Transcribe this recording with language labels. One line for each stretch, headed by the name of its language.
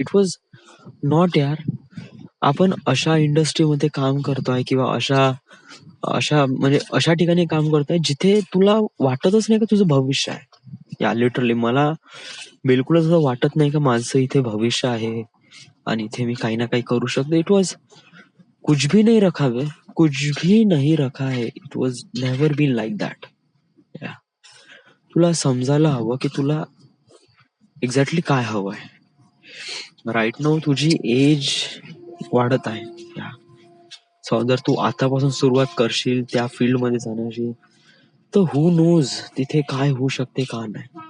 English: it was not
Marathi: यार. आपण अशा इंडस्ट्रीमध्ये काम करतोय किंवा अशा अशा म्हणजे अशा ठिकाणी काम करतोय जिथे तुला वाटतच नाही का तुझं भविष्य आहे. या, लिटरली मला बिलकुलच असं वाटत नाही का माझं इथे भविष्य आहे आणि इथे मी काही ना काही करू शकतो.
English: it was
Hindi: कुछ भी नहीं रखा है, कुछ भी नहीं रखा है.
English: It was never been like that.
Marathi: तुला समजायला हवं की तुला एक्झॅक्टली काय हवं आहे.
English: right now
Marathi: तुझी एज वाढत आहे. सो जर तू आतापासून सुरुवात करशील त्या फील्ड मध्ये जाण्याची, तर
English: who knows
Marathi: तिथे काय होऊ शकते का नाही.